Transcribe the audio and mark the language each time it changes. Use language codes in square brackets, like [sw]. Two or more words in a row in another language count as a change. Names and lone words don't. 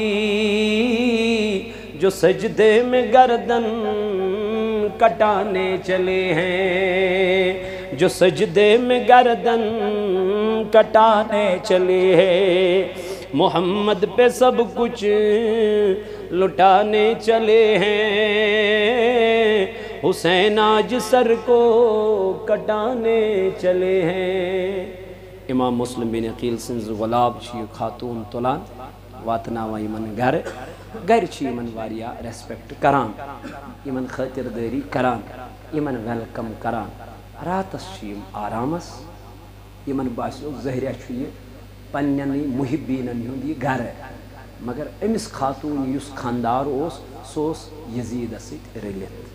[ur] جو سجدے میں گردن کٹانے چلے ہیں، جو سجدے میں گردن کٹانے چلے ہیں، محمد پہ سب کچھ لٹانے چلے ہیں، حسین آج سر کو کٹانے چلے ہیں۔ [ks] امام مسلم بن عقیل سنز غلاب چھ خاتون تلان واتناوان یمن گھر چھ یمن واریا ریسپیکٹ کران، یمن خاطرداری کران، یمن ویلکم کران، راتس چھ یم آرامس، یمن باسیو زہریہ چھ یہ پننی محبینن ہند یہ گھر، مگر امس خاتون یس خاندار اوس سوس یزید ست رلت،